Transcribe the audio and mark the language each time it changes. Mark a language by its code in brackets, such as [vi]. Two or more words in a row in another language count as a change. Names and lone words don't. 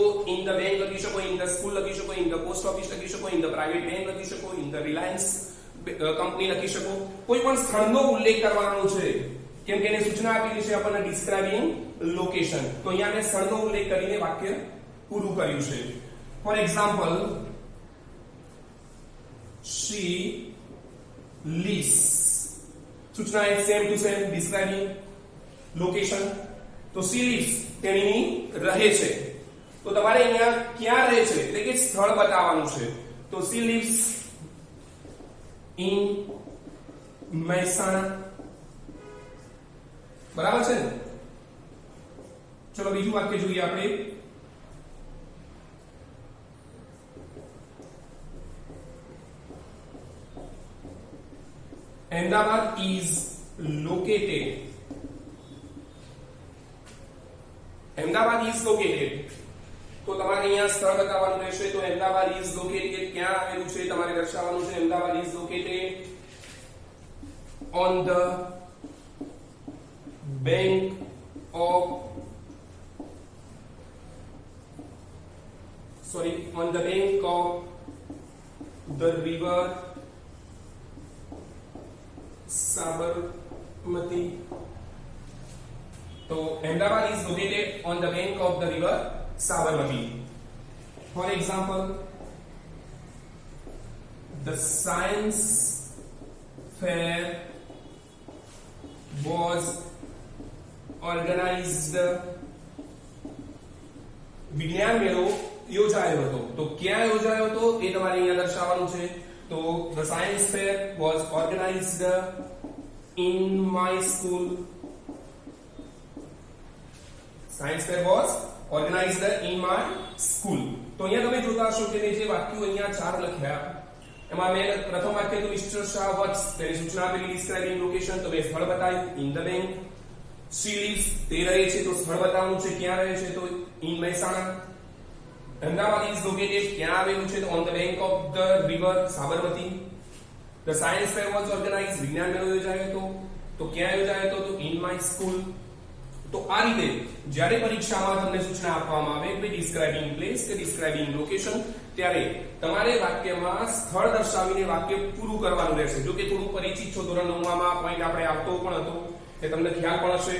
[en] in the bank [gu] લખી શકો, [en] in the school [gu] લખી શકો, [en] in the post office [gu] લખી શકો, [en] in the private bank [gu] લખી શકો, [en] in the Reliance company [gu] લખી શકો. કોઈ પણ સ્થળનો ઉલ્લેખ કરવાનો છે, કેમ કે એને સૂચના આપેલી છે આપણને [en] describing location. [gu] તો અહીંયા મેં સ્થળનો ઉલ્લેખ કરીને વાક્ય પૂરું કર્યું છે. [en] For example, she lives. [gu] સૂચના એ [en] same to same describing location. [gu] તો [en] she lives [gu] તેણી રહે છે. તો તમારે અહીંયા ક્યાં રહે છે એટલે કે સ્થળ બતાવવાનું છે. [en] તો she lives in મહેસાણા. [gu] બરાબર છે ને? ચલો બીજું વાક્ય જોઈએ આપણે. [en] Ahmedabad is located. Ahmedabad is located. [gu] તો તમારે અહીંયા સ્થળ બતાવવાનું રહેશે. તો [en] Ahmedabad is located [gu] ક્યાં આવેલું છે તમારે દર્શાવવાનું છે. [en] Ahmedabad is located on the bank of the river Sabarmati. So Ahmedabad is located on the bank of the river Sabarmati. For example, the science fair was organized. [gu] વિજ્ઞાન મેળો યોજાયો હતો. તો ક્યાં યોજાયો હતો એ તમારે અહીંયા દર્શાવવાનું છે. [en] તો the science fair was organized in my school. Science fair was organized in my school. [gu] તો અહીંયા તમે જોતા હશો કે જે વાક્યો અહીંયા ચાર લખ્યા એમાં મેં પ્રથમ વાક્ય તો [en] Mister Shah works, [gu] તેની સૂચના આપેલી [en] describing location, [gu] તો મેં સ્થળ બતાવ્યું [en] in the bank. she lives [gu] તે રહે છે, તો સ્થળ બતાવવાનું છે ક્યાં રહે છે, તો ઇન મહેસાણા. [en] Ahmedabad is located [gu] ક્યાં આવેલું છે, તો [en] on the bank of the river Sabarmati. The science fair was organized [gu] વિજ્ઞાન મેળો યોજાયો હતો, તો ક્યાં યોજાયો હતો, તો [en] in my school. [gu] તો આ રીતે જ્યારે પરીક્ષામાં તમને સૂચના આપવામાં આવે કે [en] describing place [gu] કે [en] describing location, [gu] ત્યારે તમારે વાક્યમાં સ્થળ દર્શાવીને વાક્ય પૂરું કરવાનું રહેશે. જો કે થોડું પરિચિત છો, ધોરણ 9માં પોઈન્ટ આપણે આવતો પણ હતો, એ તમને ખ્યાલ પણ હશે.